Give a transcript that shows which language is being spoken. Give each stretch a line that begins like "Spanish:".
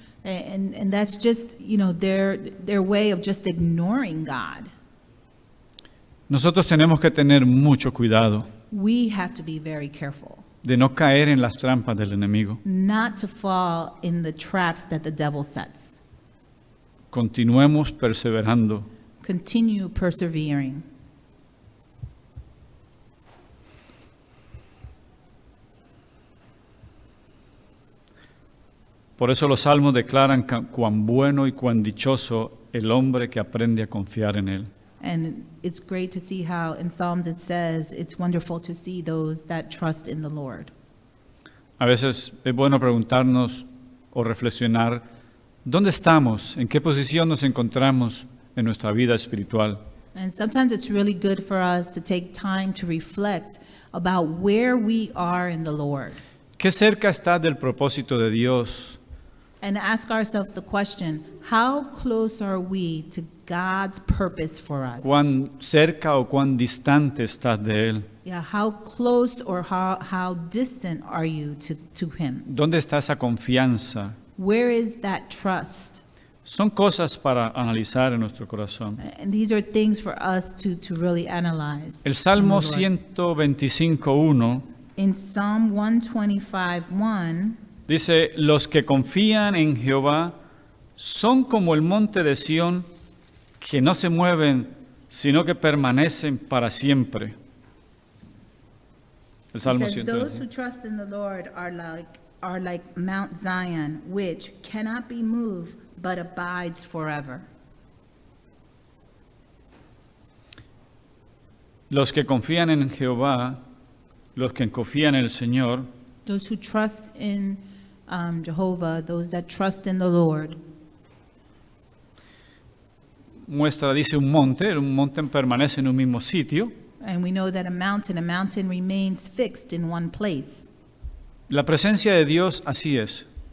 English: And that's just, their way of just ignoring God.
Spanish: Nosotros tenemos que tener mucho cuidado
English: We have to be very careful
Spanish: de no caer en las trampas del enemigo.
English: not to fall in the traps that the devil sets.
Spanish: Continuemos perseverando.
English: Continue persevering.
Spanish: Por eso los salmos declaran cuán bueno y cuán dichoso el hombre que aprende a confiar en Él.
English: And it's great to see how in Psalms it says it's wonderful to see those that trust in the Lord.
Spanish: A veces es bueno preguntarnos o reflexionar, ¿dónde estamos? ¿En qué posición nos encontramos en nuestra vida espiritual?
English: And sometimes it's really good for us to take time to reflect about where we are in the Lord
Spanish: ¿Qué cerca está del propósito de Dios?
English: and ask ourselves the question, how close are we to God's purpose for us?
Spanish: ¿Cuán cerca o cuán distante estás de Él?
English: Yeah, how close or how distant are you to Him?
Spanish: ¿Dónde está esa confianza?
English: Where is that trust?
Spanish: Son cosas para analizar en nuestro corazón.
English: And these are things for us to really analyze.
Spanish: El Salmo
English: in the Lord.
Spanish: 125.1
English: In Psalm 125:1,
Spanish: dice, los que confían en Jehová son como el monte de Sión, que no se mueven sino que permanecen para siempre. El
English: It
Spanish: Salmo
English: says,
Spanish: 100.
English: those who trust in the Lord are like Mount Zion, which cannot be moved, but abides forever.
Spanish: Los que confían en Jehová, los que confían en el Señor,
English: Those who trust in Jehovah, those that trust in the Lord.
Spanish: dice un monte permanece en un mismo sitio.
English: And we know that a mountain remains fixed in one place.
Spanish: La presencia de Dios así es.